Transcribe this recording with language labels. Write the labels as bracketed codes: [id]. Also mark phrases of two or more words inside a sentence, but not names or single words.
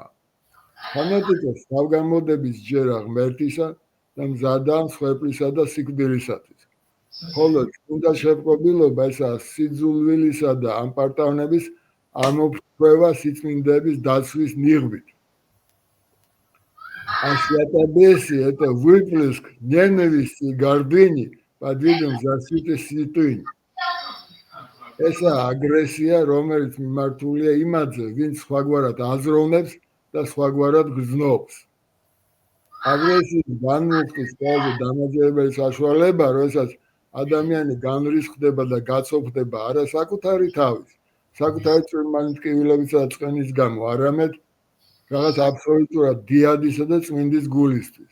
[ka] ფანატიკოს თავგამოდების ჯერა ღმერთისა და მზადაა მსხვერპლისა და სიკვდილისათვის. ხოლო წმინდა შეპყრობილობა ესაა სიძულვილისა და ამპარტავნების ამოფრქვევა სიწმინდების დაცვის ნიღბით. [ru] А Святая Бесия – это выплеск ненависти и гордыни под видом защиты святынь. [ka] ესაა აგრესია, რომელიც მიმართულია იმაზე, ვინც სხვაგვარად აზროვნებს და სხვაგვარად გრძნობს. აგრესიის განმუხტის ყველაზე დამაჯერებელი საშუალება, როდესაც ადამიანი განრისხდება და გაცოფდება არა საკუთარი თავის, საკუთარი წვრილმანიტკივილებისა და წყენის გამო, არამედ რაღაც აბსოლუტურად დიადისა და წმინდის გულისთვის.